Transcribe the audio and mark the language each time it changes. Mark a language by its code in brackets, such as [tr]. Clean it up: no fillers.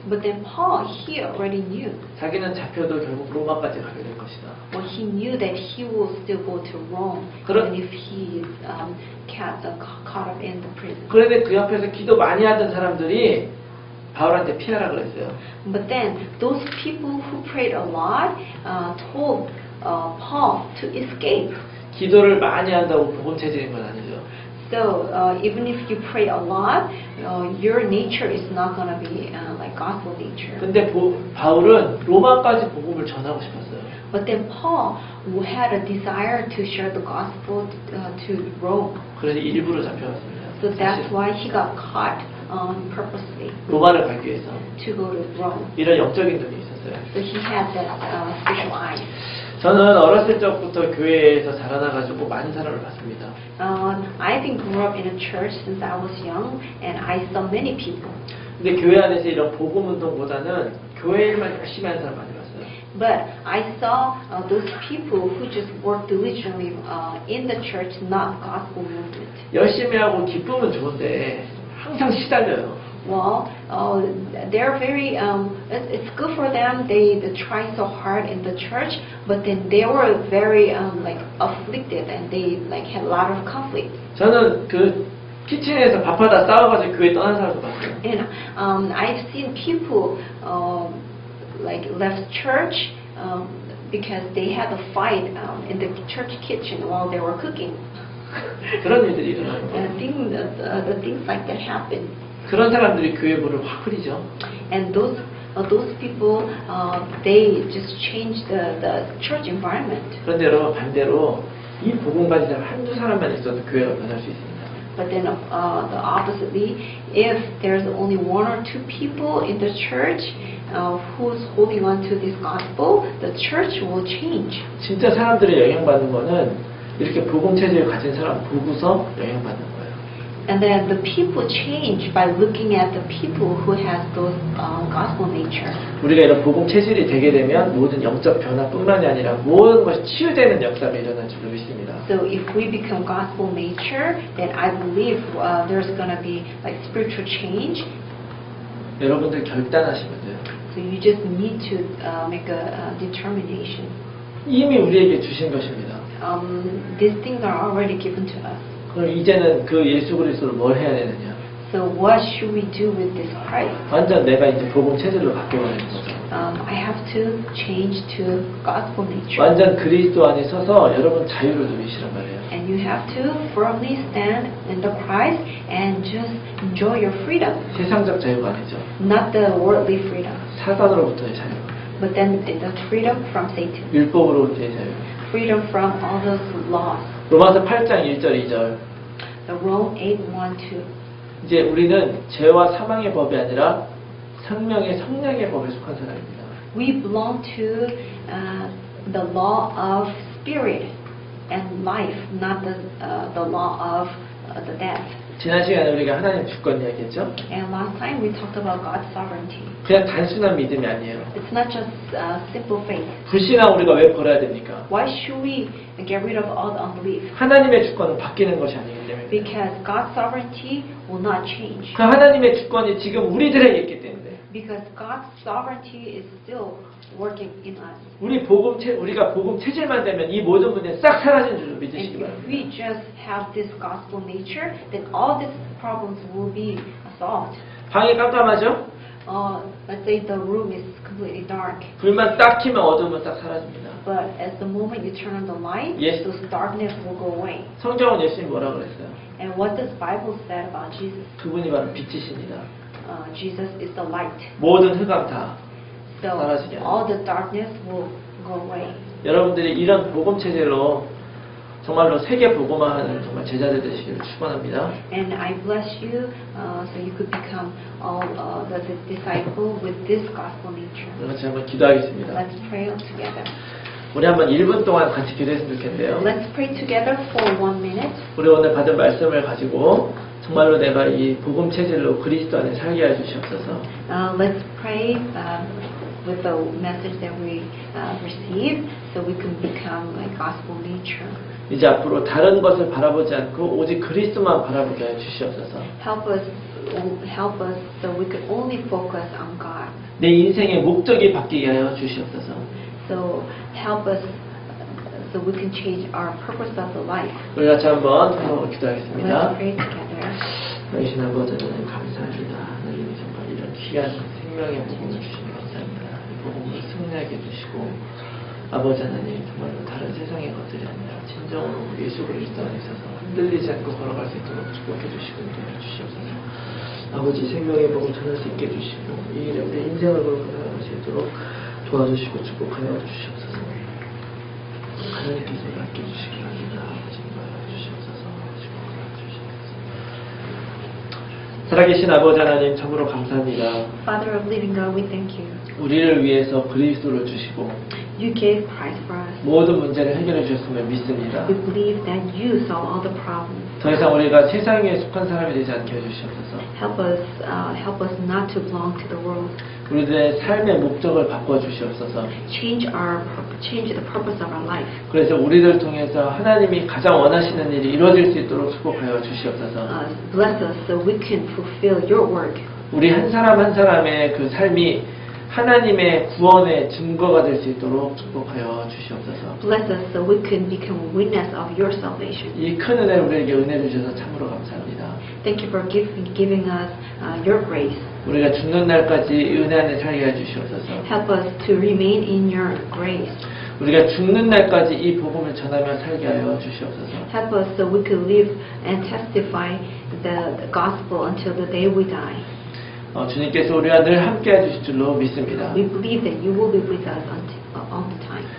[en] But then Paul, he already knew. [ko] 자기는 잡혀도 결국 로마까지 가게 될 것이다. [en] Well, he knew that he will still go to Rome, even if he is caught up in the prison. [ko] 그런데 그 옆에서 기도 많이 하던 사람들이 바울한테 피하라 그랬어요. [en] But then those people who prayed a lot told Paul to escape. [ko] 기도를 많이 한다고 복음 체질인 건 아니죠. [en] So even if you pray a lot, your nature is not going to be like gospel nature. [ko] 근데 바울은 로마까지 복음을 전하고 싶었어요. [en] But then Paul had a desire to share the gospel to Rome. [ko] 그래서 일부러 잡혀갔습니다. [en] So that's why he got caught purposely [ko] 로마를 가기 위해서 [en] to go to Rome. [ko] 이런 영적인 눈이 있었어요. [en] So he had that spiritual eyes. [ko] 저는 어렸을 적부터 교회에서 자라나가지고 많은 사람을 봤습니다. [en] I've been grew up in a church since I was young, and I saw many people. [ko] 근데 교회 안에서 이런 복음 운동보다는 교회 일만 열심히 하는 사람 많이 봤어요. [en] But I saw those people who just work diligently in the church, not gospel movement. [ko] 열심히 하고 기쁨은 좋은데 항상 시달려요. [en] Well, they're very. It's good for them. They try so hard in the church, but then they were very like afflicted, and they like had a lot of conflict. [ko] 저는 그 키친에서 밥하다 싸워가지고 교회 떠난 사람도 봤어요. [en] And I've seen people like left church because they had a fight in the church kitchen while they were cooking. [ko] 그런 일들이 일어나요. [en] And the things like that happen. [ko] 그런 사람들이 교회 문을 확 흐리죠. [en] And those those people, they just change the church environment. [ko] 그런데 여러분 반대로 이 복음 가진 사람 한두 사람만 있어도 교회가 변할 수 있습니다. [en] But then, the oppositely, if there's only one or two people in the church who's holding on to this gospel, the church will change. [ko] 진짜 사람들이 영향받는 거는 이렇게 복음 체질을 가진 사람 보고서 영향받는 거예요. [en] And then the people change by looking at the people who has those gospel nature. [ko] 우리가 이런 복음 체질이 되게 되면 모든 영적 변화뿐만이 아니라 모든 것이 치유되는 역사가 일어날 줄 믿습니다. [en] So if we become gospel nature, then I believe there's going to be like spiritual change. [ko] 여러분들 결단하시면 돼요. [en] So you just need to make a determination. [ko] 이미 우리에게 주신 것입니다. [en] These things are already given to us. [ko] 그럼 이제는 그 예수 그리스도를 뭘 해야 되느냐? [en] So what should we do with this Christ? [ko] 완전 내가 이제 복음 체질로 바뀌어야 되는 거죠. [en] I have to change to gospel nature. [ko] 완전 그리스도 안에 서서 여러분 자유를 누리시란 말이에요. [en] And you have to firmly stand in the Christ and just enjoy your freedom. [ko] 세상적 자유가 아니죠. [en] Not the worldly freedom, [ko] 사단으로부터의 자유. [en] but then the freedom from Satan. [ko] 율법으로부터의 자유. [en] Freedom from all those laws. [ko] 로마서 8장 1절 2절. [en] The Rome 8:1-2. [ko] 이제 우리는 죄와 사망의 법이 아니라 생명의 성령의 법에 속한 사람입니다. [en] We belong to the law of spirit and life, not the law of the death. [ko] 지난 시간에 우리가 하나님 주권 이야기했죠? [en] And last time we talked about God's sovereignty. [ko] 그냥 단순한 믿음이 아니에요. [en] It's not just simple faith. [ko] 불신앙 우리가 왜 버려야 됩니까? [en] Why should we get rid of all the unbelief? [ko] 하나님의 주권은 바뀌는 것이 아니기 때문에. [en] Because God's sovereignty will not change. [ko] 그 하나님의 주권이 지금 우리들에게 있기 때문에. [en] Because God's sovereignty is still working in us. [ko] 우리가 복음 체질만 되면 이 모든 문제는 싹 사라진 줄 [en] And [ko] 믿으시기 [en] if [ko] 바랍니다. [en] we just have this gospel nature, then all these problems will be solved. [ko] 방이 깜깜하죠? [en] Let's say the room is completely dark, [ko] 불만 딱 켜면 어둠은 딱 사라집니다. [en] but at the moment you turn on the light, Yes. those darkness will go away. [ko] 성경은 예수님 뭐라고 그랬어요? [en] And what does Bible say about Jesus? [ko] 그분이 바로 빛이십니다. [en] Jesus is the light. [ko] 모든 흑암 다. [en] So [ko] 사라지게 하는 [en] all the darkness will go away. [ko] 여러분들이 이런 복음 체질로 정말로 세계 복음화하는 정말 제자들 되시기를 축원합니다. [en] And I bless you, so you could become all the disciple with this gospel nature. [ko] 같이 한번 기도하겠습니다. [en] Let's pray together. [ko] 우리 한번 1분 동안 같이 기도했으면 좋겠는데요. [en] Let's pray together for 1 minute. [ko] 우리 오늘 받은 말씀을 가지고 정말로 내가 이 복음 체질로 그리스도 안에 살게 해 주시옵소서. [en] Let's pray with the message that we receive, so we can become like gospel nature. [ko] 이제 앞으로 다른 것을 바라보지 않고 오직 그리스도만 바라보게 해 주시옵소서. [en] Help us, so we can only focus on God. [ko] 내 인생의 목적이 바뀌게 하여 주시옵소서. [en] So help us, so we can change our purpose of the life. [ko] 우리 같이 한번 [en] Let's [ko] 기도하겠습니다. [en] pray together. [ko] 여기신 아버지 하나님 감사합니다. 하나님 정말 이런 귀한 생명의 복음을 주시니 감사합니다. 이 복음을 승리하게 해주시고 아버지 하나님 정말로 다른 세상의 것들이 아니라 진정으로 예수 그리스도 안에 있어서 흔들리지 않고 걸어갈 수 있도록 축복해 주시고 인도해 주시옵소서. 아버지 생명의 복음 전할 수 있게 해주시고 이 일에 우리 인생을 걸고 나아갈 수 있도록 도와주시고 축복하여 주시옵소서. 하나님께서 맡겨 주시기 바랍니다. 아버지 인도하여 주시옵소서. 축복하여 주시옵소서. 살아계신 아버지 하나님 참으로 감사합니다. [en] Father of living God, we thank you. [ko] 우리를 위해서 그리스도를 주시고 [en] You gave Christ for us. [ko] 모든 문제를 해결해 주셨음을 믿습니다. [en] We believe that you solve all the problems. [ko] 더 이상 우리가 세상에 속한 사람이 되지 않게 해주시옵소서. [en] Help us not to belong to the world. [ko] 우리들의 삶의 목적을 바꿔주시옵소서. [en] Change the purpose of our life. [ko] 그래서 우리를 통해서 하나님이 가장 원하시는 일이 이루어질 수 있도록 축복하여 주시옵소서. [en] Bless us so we can fulfill your work. [ko] 우리 한 사람 한 사람의 그 삶이 하나님의 구원의 증거가 될 수 있도록 축복하여 주시옵소서. [en] Bless us so we can become witness of your salvation. [ko] 이 큰 은혜 우리에게 은혜 주셔서 참으로 감사합니다. [en] Thank you for giving us your grace. [ko] 우리가 죽는 날까지 은혜 안에 살게 해주시옵소서. [en] Help us to remain in your grace. [ko] 우리가 죽는 날까지 이 복음을 전하며 살게 하여 주시옵소서. [en] Help us so we could live and testify the gospel until the day we die. [ko] 주님께서 우리와 늘 함께 해주실 줄로 믿습니다. [en] We believe that you will be with us all the time.